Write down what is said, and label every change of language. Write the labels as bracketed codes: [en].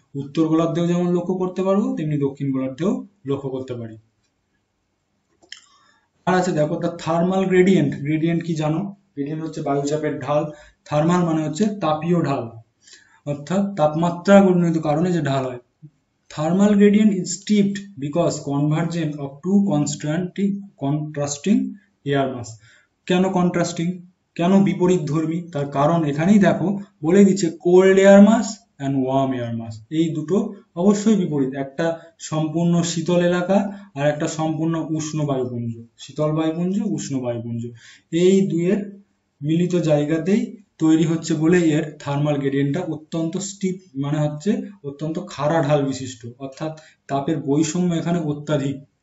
[bn] উত্তর গোলার্ধেও যেমন লক্ষ্য করতে পারবো, তেমনি দক্ষিণ গোলার্ধেও লক্ষ্য করতে পারি। আর আছে, দেখো, দ্য থার্মাল গ্রেডিয়েন্ট। গ্রেডিয়েন্ট কি জানো, গ্রেডিয়েন্ট হচ্ছে বায়ুচাপের ঢাল। থার্মাল মানে হচ্ছে তাপীয় ঢাল, অর্থাৎ তাপমাত্রাজনিত কারণে যে ঢাল হয়। [en] Thermal gradient is steeped because convergence of two contrasting air mass. [bn] কেন কন্ট্রাস্টিং, কেন বিপরীত ধর্মী, তার কারণ এখানেই দেখো বলে দিচ্ছে, [en] cold air mass and warm air mass, [bn] এই দুটো অবশ্যই বিপরীত। একটা সম্পূর্ণ শীতল এলাকা আর একটা সম্পূর্ণ উষ্ণ বায়ুপুঞ্জ, শীতল বায়ুপুঞ্জ, উষ্ণ বায়ুপুঞ্জ, এই দুয়ের মিলিত জায়গাতেই তৈরি হচ্ছে বলে এর থার্মাল গ্রেডিয়েন্টটা অত্যন্ত স্টিপ, মানে হচ্ছে অত্যন্ত খাড়া ঢাল বিশিষ্ট, অর্থাৎ তাপের বৈষম্য এখানে অত্যাধিক।